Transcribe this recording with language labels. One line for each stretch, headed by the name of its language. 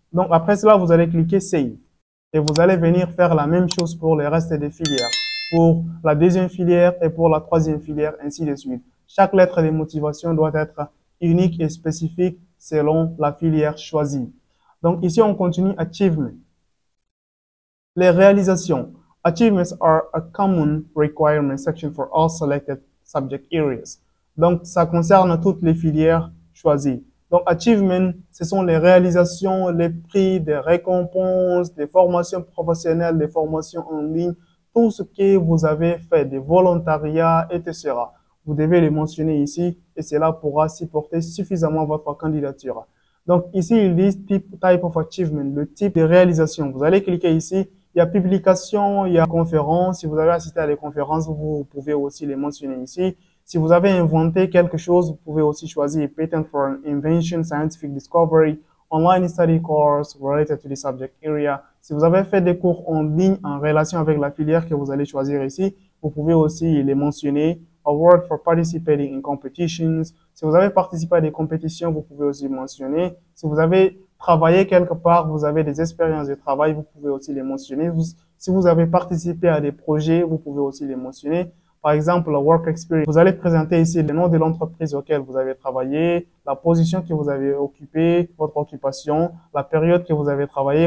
French: Donc après cela, vous allez cliquer Save et vous allez venir faire la même chose pour le reste des filières, pour la deuxième filière et pour la troisième filière, ainsi de suite. Chaque lettre de motivation doit être unique et spécifique selon la filière choisie. Donc ici, on continue Achievement. Les réalisations.
English: Achievements are a common requirement section for all selected subject areas.
French: Donc, ça concerne toutes les filières choisies. Donc, achievement, ce sont les réalisations, les prix, des récompenses, des formations professionnelles, des formations en ligne, tout ce que vous avez fait, des volontariats, etc. Vous devez les mentionner ici et cela pourra supporter suffisamment votre candidature. Donc, ici, ils disent
English: type of achievement,
French: le type de réalisation. Vous allez cliquer ici. Il y a publication, il y a conférences. Si vous avez assisté à des conférences, vous pouvez aussi les mentionner ici. Si vous avez inventé quelque chose, vous pouvez aussi choisir
English: Patent for an Invention, Scientific Discovery, Online Study Course related to the subject area.
French: Si vous avez fait des cours en ligne en relation avec la filière que vous allez choisir ici, vous pouvez aussi les mentionner.
English: Award for participating in competitions.
French: Si vous avez participé à des compétitions, vous pouvez aussi mentionner. Si vous avez travaillé quelque part, vous avez des expériences de travail, vous pouvez aussi les mentionner. Si vous avez participé à des projets, vous pouvez aussi les mentionner. Par exemple, la work experience. Vous allez présenter ici le nom de l'entreprise auquel vous avez travaillé, la position que vous avez occupée, votre occupation, la période que vous avez travaillé.